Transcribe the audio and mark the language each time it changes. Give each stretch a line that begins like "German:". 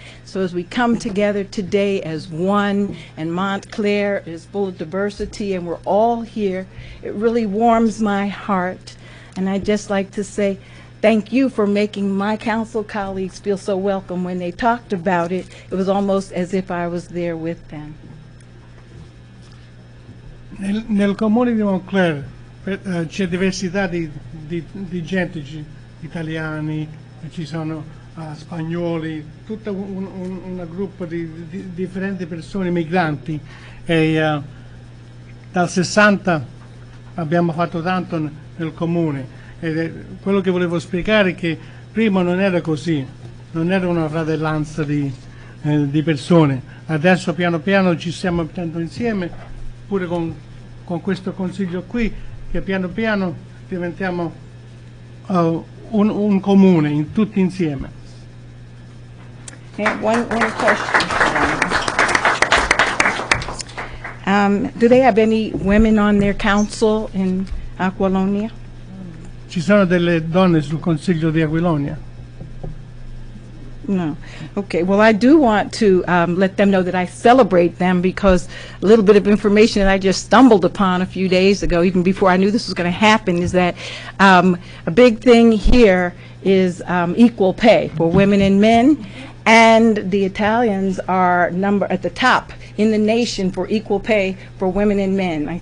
English: So as we come together today as one, and Montclair is full of diversity and we're all here, it really warms my heart. And I'd just like to say thank you for making my council colleagues feel so welcome. When they talked about it, it was almost as if I was there with them.
Italian: Nel comune di Montclair c'è diversità di gente, italiani, ci sono spagnoli, tutto un gruppo di differenti persone, migranti. E dal 60 abbiamo fatto tanto nel comune. Quello che volevo spiegare è che prima non era così, non era una fratellanza di persone. Adesso piano piano ci stiamo mettendo insieme, pure con questo consiglio qui, che piano piano diventiamo un comune, tutti insieme.
English: One question. Do they have any women on their council in Aquilonia?
Italian: Ci sono delle donne sul consiglio di Aquilonia?
English: No. Okay. Well, I do want to let them know that I celebrate them, because a little bit of information that I just stumbled upon a few days ago, even before I knew this was going to happen, is that a big thing here is equal pay for women and men, and the Italians are at the top in the nation for equal pay for women and men.